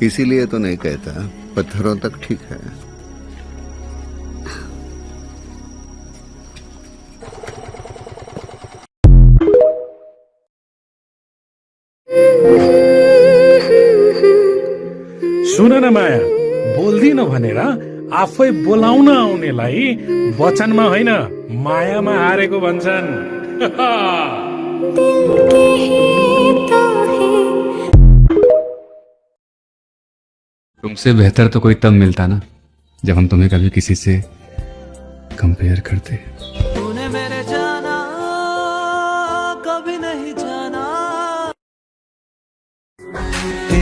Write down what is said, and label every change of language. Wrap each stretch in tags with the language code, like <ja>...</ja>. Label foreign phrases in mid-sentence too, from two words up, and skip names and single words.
<hi>इसीलिए तो नहीं कहता, पत्थरों तक ठीक है।</hi> <ne>सुन न माया, बोल्दिन भनेर आफै बोलाउन आउनेलाई वचनमा होइन मायामा हारेको भन्छन्।</ne> <hi>तुमसे बेहतर तो कोई तब मिलता ना जब हम तुम्हें कभी किसी से कंपेयर करते। तूने मेरे जाना कभी नहीं जाना।</hi>